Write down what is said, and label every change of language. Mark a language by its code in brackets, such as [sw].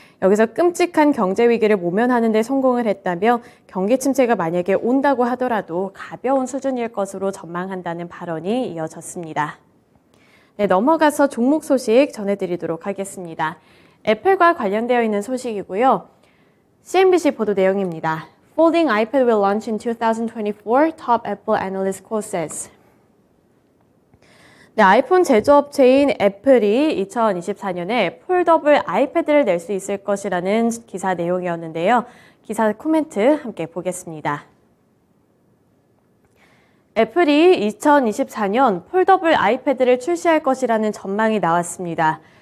[ko] 여기서 끔찍한 경제 위기를 모면하는 데 성공을 했다며 경기 침체가 만약에 온다고 하더라도 가벼운 수준일 것으로 전망한다는 발언이 이어졌습니다. 네, 넘어가서 종목 소식 전해드리도록 하겠습니다. 애플과 관련되어 있는 소식이고요. CNBC 보도 내용입니다. [en] Folding iPad will launch in 2024, top Apple analyst quote says. [ko] 네, 아이폰 제조업체인 애플이 2024년에 폴더블 아이패드를 낼 수 있을 것이라는 기사 내용이었는데요. 기사 코멘트 함께 보겠습니다. 애플이 2024년 폴더블 아이패드를 출시할 것이라는 전망이 나왔습니다.